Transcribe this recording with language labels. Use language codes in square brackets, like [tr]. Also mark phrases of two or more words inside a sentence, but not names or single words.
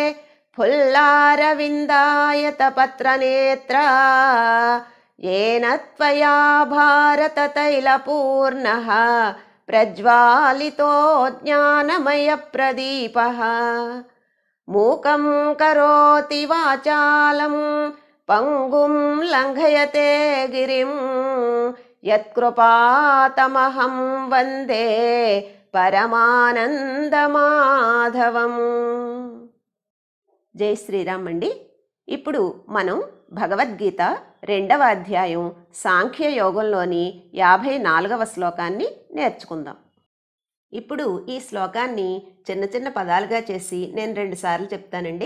[sa] फुल्लारविन्दायतपत्रनेत्रा येन त्वया भारततैलपूर्णः प्रज्वालितो ज्ञानमयप्रदीपः मूकं करोति वाचालं पंगुं लंघयते गिरिं यत्कृपातमहं वन्दे పరమానందమాధవం. [te] జై శ్రీరామ్ అండి. ఇప్పుడు మనం భగవద్గీత 2వ అధ్యాయం సాంఖ్య యోగంలోని 54వ శ్లోకాన్ని నేర్చుకుందాం. ఇప్పుడు ఈ శ్లోకాన్ని చిన్న చిన్న పదాలుగా చేసి నేను 2 సార్లు చెప్తానండి.